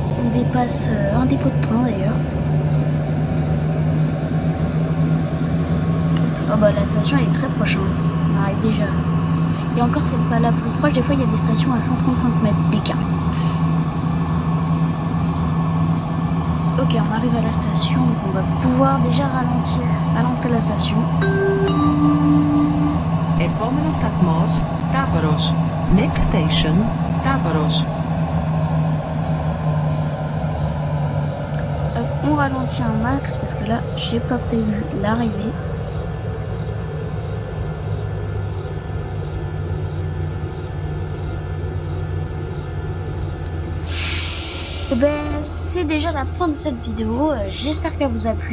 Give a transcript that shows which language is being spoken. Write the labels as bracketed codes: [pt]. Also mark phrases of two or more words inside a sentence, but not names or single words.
[fr] dépasse un dépôt de train d'ailleurs. Oh bah la station elle est très proche, hein. On arrive déjà. Et encore c'est pas la plus proche, des fois il y a des stations à 135 mètres d'écart. Ok, on arrive à la station, donc on va pouvoir déjà ralentir à l'entrée de la station. [el] Επόμενος σταθμός, Τάβρος. [en] Next station, Τάβρος. [fr] On ralentit un max parce que là j'ai pas prévu l'arrivée. Et ben c'est déjà la fin de cette vidéo, j'espère qu'elle vous a plu.